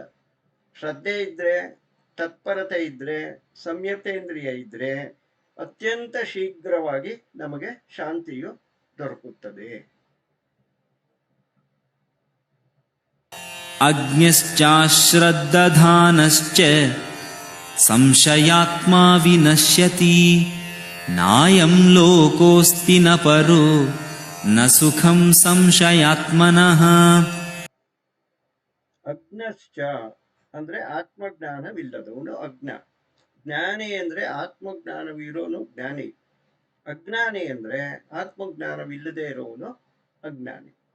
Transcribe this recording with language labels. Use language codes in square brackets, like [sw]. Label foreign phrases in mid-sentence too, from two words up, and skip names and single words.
[kn] ಶ್ರದ್ಧೆ ಇದ್ರೆ, ತತ್ಪರತೆ ಇದ್ರೆ, ಸಂಯತೇಂದ್ರಿಯ ಇದ್ರೆ ಅತ್ಯಂತ ಶೀಘ್ರವಾಗಿ ನಮಗೆ ಶಾಂತಿಯು ದೊರಕುತ್ತದೆ. [sa] ಅಜ್ಞಶ್ಚಾಶ್ರದ್ಧಧಾನಶ್ಚ ಸಂಶಯಾತ್ಮಾ ವಿನಶ್ಯತಿ ನಾಯಂ ಲೋಕೋಸ್ತಿ ನ ಪರೋ ನ ಸುಖಂ ಸಂಶಯಾತ್ಮನಃ. [kn] ಅಜ್ಞಶ್ಚ ಅಂದ್ರೆ ಆತ್ಮಜ್ಞಾನವಿಲ್ಲದವನು ಅಜ್ಞ. ಜ್ಞಾನಿ ಅಂದ್ರೆ ಆತ್ಮಜ್ಞಾನವಿರೋನು ಜ್ಞಾನಿ. ಅಜ್ಞಾನಿ ಅಂದ್ರೆ ಆತ್ಮಜ್ಞಾನವಿಲ್ಲದೆ ಇರೋನು ಅಜ್ಞಾನಿ.